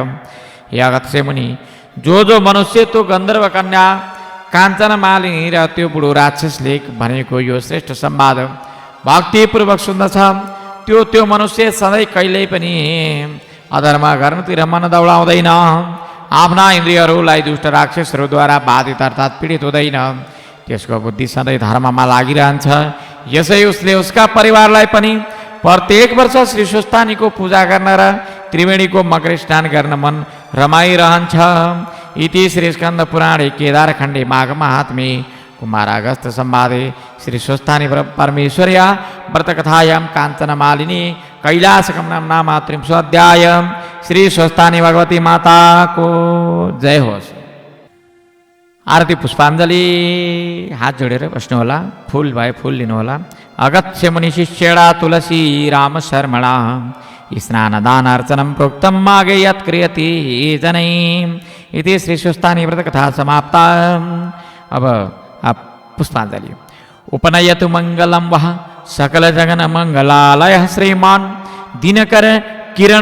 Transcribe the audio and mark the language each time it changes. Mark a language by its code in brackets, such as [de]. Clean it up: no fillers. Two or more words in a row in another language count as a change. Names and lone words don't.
[ne] हे अगस्त्य मुनि, जो मनुष्य त्यो गन्धर्व कन्या काञ्चन मालिनी र त्यो बुढो राक्षसले भनेको यो श्रेष्ठ संवाद भक्तिपूर्वक सुन्दछ, त्यो मनुष्य सधैँ कहिल्यै पनि अधर्म गर्नतिर मन दौडाउँदैन, आफ्ना इन्द्रियहरूलाई दुष्ट राक्षसहरूद्वारा बाधित अर्थात् पीडित हुँदैन, त्यसको बुद्धि सधैँ धर्ममा लागिरहन्छ। यसै उसले उसका परिवारलाई पनि प्रत्येक वर्ष श्री स्वस्थानीको पूजा गर्न र त्रिवेणीको मकर स्नान गर्न मन रमाइरहन्छ। [sa] इति श्री स्कन्द पुराणे केदारखण्डे माघ महात्म्ये कुमारागस्त संवादे श्री स्वस्थानी परमेश्वर्या व्रतकथायां काञ्चन मालिनी कैलासगमनं नाम 30 अध्याय। [ne] श्री स्वस्थानी भगवती माता को जय होस्। आरती पुष्पाञ्जली। हात जोडेर बस्नु होला, फूल भए फूल लिनु होला। [sa] अगस्त्य मुनि शिष्येणा तुलसी राम शर्मणा स्नानदानार्चनं प्रोक्तं मागे यत् क्रियते जनैः। इति श्री स्वस्थानी व्रतकथा समाप्ता। [ne] अब पुष्पाञ्जलि। [sa] उपनयतु मङ्गलं वः सकलजगन मङ्गलालयः श्रीमान् दिनकर किरण